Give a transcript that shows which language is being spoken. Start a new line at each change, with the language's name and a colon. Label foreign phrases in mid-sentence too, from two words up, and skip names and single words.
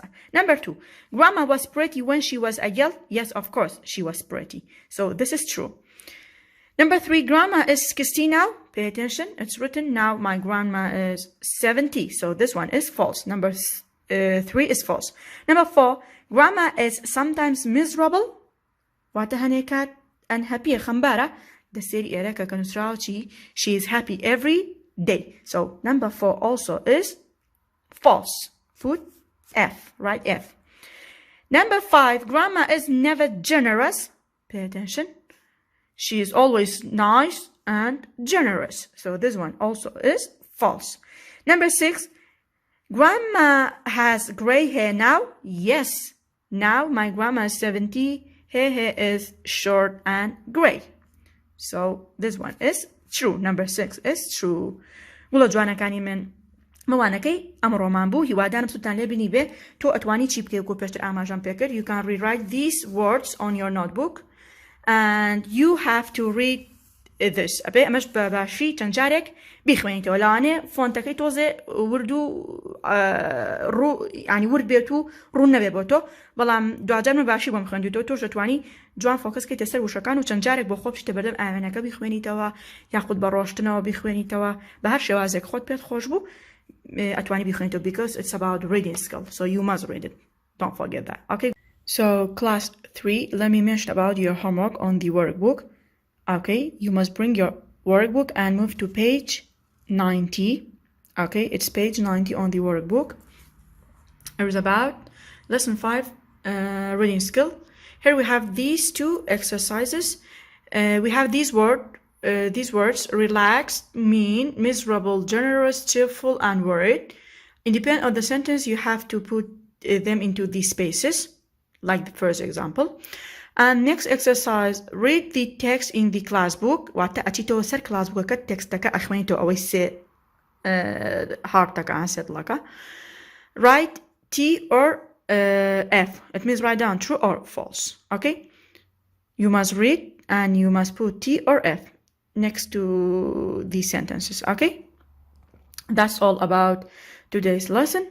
English: Number two, grandma was pretty when she was a girl yes of course she was pretty so this is true. Number three, grandma is 60 now pay attention it's written now my grandma is 70 so this one is false. Number three is false. Number four, grandma is sometimes miserable
Central Kurdish: واتە هەنێکات unhappy خەمبارە دەسێری ئێرەکە کە نووسراوە
English: she is happy every day so number four also is false. Foot F right F. Number five, grandma is never generous pay attention she is always nice and generous so this one also is false. Number six, grandma has gray hair now yes now my grandma is 70 her hair is short and gray so this one is true. Number six is true.
Central Kurdish: وڵە جوانەکانی من مەوانەکەی ئەمڕۆمان بوو هیوادارم سوتان لێ بینی بێ تۆ ئەتوانی چی بکەی و پێشتر ئاماژەم پێ کرد
English: you can rewrite these words on your notebook and you have to read this
Central Kurdish: ئەبێ ئەمەش بە باشی چەند جارێک بیخوێنیتەوە لەوانێ فۆنتەکەی تۆزێ ورد و ینی ورد بێت و ڕوون نەبێ بۆ تۆ بەڵام دوجار من باشی بۆم خوێندیتەوە تۆش دەتوانی جوان فۆکەس بکەیتە سەر وشەکان و چەند جارێک بۆ خۆ بشتە بەردەم ئاوێنەکە بیخوێنیتەوە یاخود بە ڕۆشتنەوە بیخوێنیتەوە بە هەر شێوازێک خۆت پێت خۆش بوو ئەتوانی بیخوێنیتەوە
English: because it's about reading skill so you must read it don't forget that okay So class 3, let me mention about your homework on the workbook. Okay, you must bring your workbook and move to page 90. Okay, it's page 90 on the workbook. It is about lesson 5 reading skill. Here we have these two exercises. We have these words: relaxed, mean, miserable, generous, cheerful, and worried. Independent of the sentence, you have to put them into these spaces, like the first example. And next exercise, read the text in the class book.
Central Kurdish: واتە ئەچیتەوە سەر
English: class book
Central Kurdish: ەکە تێکستەکە ئەخوێنیتەوە ئەوەی سێ هارتەکە سێدڵەکە.
English: Write T or F. It means write down true or false. Okay? You must read and you must put T or F next to these sentences. Okay? That's all about today's lesson.